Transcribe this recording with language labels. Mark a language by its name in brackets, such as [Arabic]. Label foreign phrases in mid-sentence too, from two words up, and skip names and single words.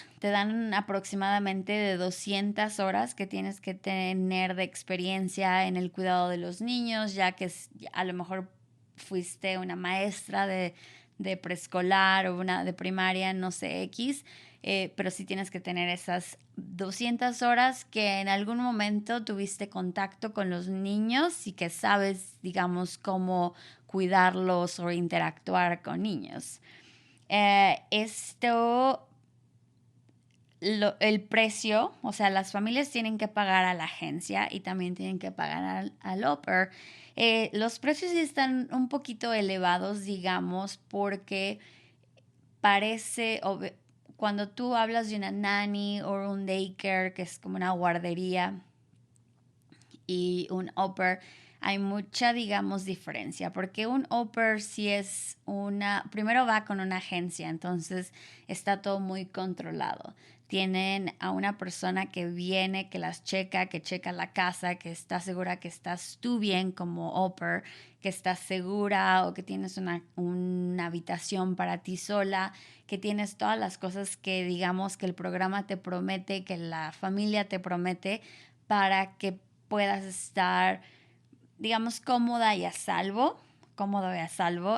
[Spanish] Te dan aproximadamente de 200 horas que tienes que tener de experiencia en el cuidado de los niños, ya que a lo mejor fuiste una maestra de preescolar o una de primaria, no sé, X, pero sí tienes que tener esas 200 horas que en algún momento tuviste contacto con los niños y que sabes, digamos, cómo cuidarlos o interactuar con niños. Esto, el precio, o sea, las familias tienen que pagar a la agencia y también tienen que pagar al au pair. Los precios sí están un poquito elevados, digamos, porque parece, cuando tú hablas de una nanny o un daycare, que es como una guardería, y un au pair, hay mucha, digamos, diferencia, porque un au pair sí es primero va con una agencia, entonces está todo muy controlado. Tienen a una persona que viene, que las checa, que checa la casa, que está segura que estás tú bien como au pair, que estás segura o que tienes una habitación para ti sola, que tienes todas las cosas que digamos que el programa te promete, que la familia te promete para que puedas estar, digamos, cómodo y a salvo.